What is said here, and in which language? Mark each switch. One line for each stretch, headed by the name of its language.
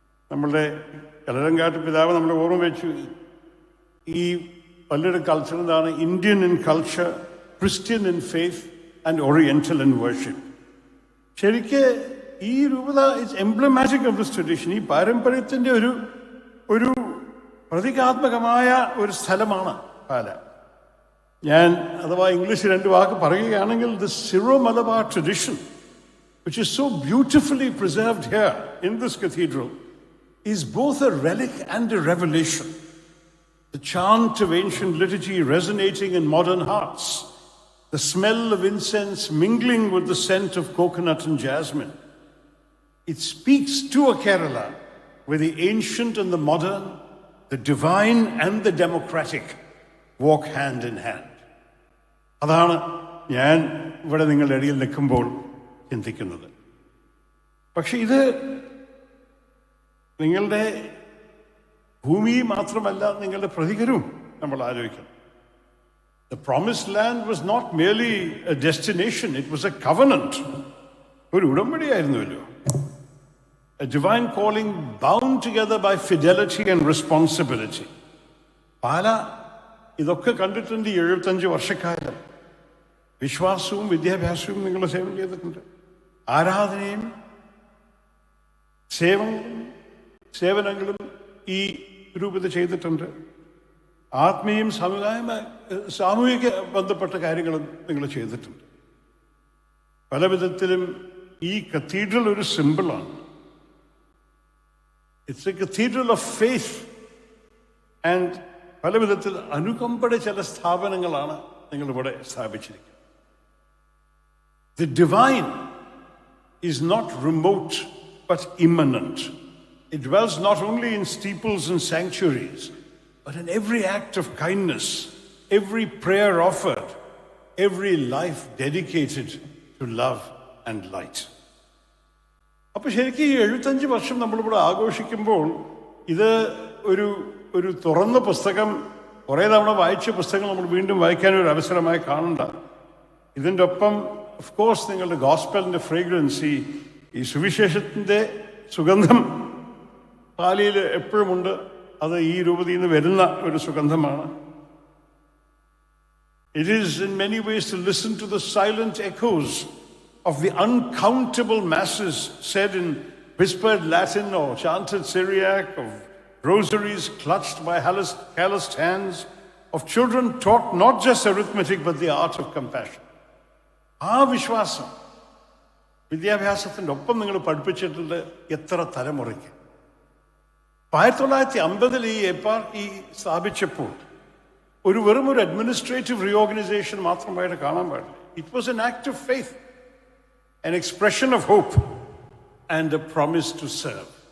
Malayalam: നമ്മളുടെ കലരങ്കാട്ട് പിതാവ് നമ്മളെ ഓർമ്മ വെച്ചു. ഈ പലരുടെ കൾച്ചർ എന്താണ്?
English: Indian in culture, Christian in faith and oriental in worship.
Malayalam: ശരിക്ക് ഈ രൂപത
English: It's emblematic of this tradition.
Malayalam: ഈ പാരമ്പര്യത്തിൻ്റെ ഒരു പ്രതീകാത്മകമായ ഒരു സ്ഥലമാണ് പാല. ഞാൻ അഥവാ ഇംഗ്ലീഷിൽ 2 വാക്ക് പറയുകയാണെങ്കിൽ,
English: The Syro Malabar tradition which is so beautifully preserved here in this cathedral is both a relic and a revelation. The chant of ancient liturgy resonating in modern hearts, the smell of incense mingling with the scent of coconut and jasmine. It speaks to a Kerala where the ancient and the modern, the divine and the democratic walk hand in hand.
Malayalam: അതാണ് ഞാൻ ഇവിടെ നിങ്ങളുടെ ഇടയിൽ നിൽക്കുമ്പോൾ ചിന്തിക്കുന്നത്. പക്ഷെ ഇത് നിങ്ങളുടെ ഭൂമി മാത്രമല്ല, നിങ്ങളുടെ പ്രതികരവും നമ്മൾ ആലോചിക്കണം.
English: The promised land was not merely a destination, it was a covenant.
Malayalam: ഒരു ഉടമ്പടിയായിരുന്നുവല്ലോ.
English: A divine calling bound together by fidelity and responsibility.
Malayalam: പാല ഇതൊക്കെ കണ്ടിട്ടുണ്ട്. 75 വർഷക്കാലം വിശ്വാസവും വിദ്യാഭ്യാസവും നിങ്ങൾ സേവനം ചെയ്തിട്ടുണ്ട്. ആരാധനയും സേവനങ്ങളും ഈ രൂപത ചെയ്തിട്ടുണ്ട്. ആത്മീയം സാമൂഹിക ബന്ധപ്പെട്ട കാര്യങ്ങളും നിങ്ങൾ ചെയ്തിട്ടുണ്ട്. പല വിധത്തിലും ഈ കത്തീഡ്രൽ ഒരു സിമ്പിളാണ്.
English: it's a cathedral of faith and
Malayalam: പല വിധത്തിൽ അനുകമ്പയുടെ ചില സ്ഥാപനങ്ങളാണ് നിങ്ങളിവിടെ സ്ഥാപിച്ചിരിക്കുന്നത്.
English: The divine is not remote but immanent. It dwells not only in steeples and sanctuaries, but in every act of kindness, every prayer offered, every life dedicated to love and light.
Malayalam: അപ്പോൾ ശരിക്കും ഈ 75 വർഷം നമ്മളിവിടെ ആഘോഷിക്കുമ്പോൾ ഇത് ഒരു ഒരു തുറന്ന പുസ്തകം, കുറേ തവണ വായിച്ച പുസ്തകം നമ്മൾ വീണ്ടും വായിക്കാനൊരു അവസരമായി കാണണ്ട. ഇതിൻ്റെ ഒപ്പം
English: of course
Malayalam: നിങ്ങളുടെ
English: ഗോസ്പലിൻ്റെ ഫ്രേഗ്രൻസ്,
Malayalam: ഈ സുവിശേഷത്തിൻ്റെ സുഗന്ധം പാലിയിൽ എപ്പോഴുമുണ്ട്. അത് ഈ രൂപതയിൽ നിന്ന് വരുന്ന ഒരു സുഗന്ധമാണ്.
English: It is in many ways to listen to the silent echoes of the uncountable masses said in whispered Latin or chanted Syriac, of rosaries clutched by calloused hands, of children taught not just arithmetic but the art of compassion.
Malayalam: ആ വിശ്വാസം വിദ്യാഭ്യാസത്തിൻ്റെ ഒപ്പം നിങ്ങൾ പഠിപ്പിച്ചിട്ടുണ്ട് എത്ര തലമുറയ്ക്ക്. 1950 ഈ eparchy സ്ഥാപിച്ചപ്പോൾ വെറും ഒരു
English: administrative reorganisation
Malayalam: മാത്രമായിട്ട് കാണാൻ പാടില്ല.
English: It was an act of faith, an expression of hope and a promise to serve.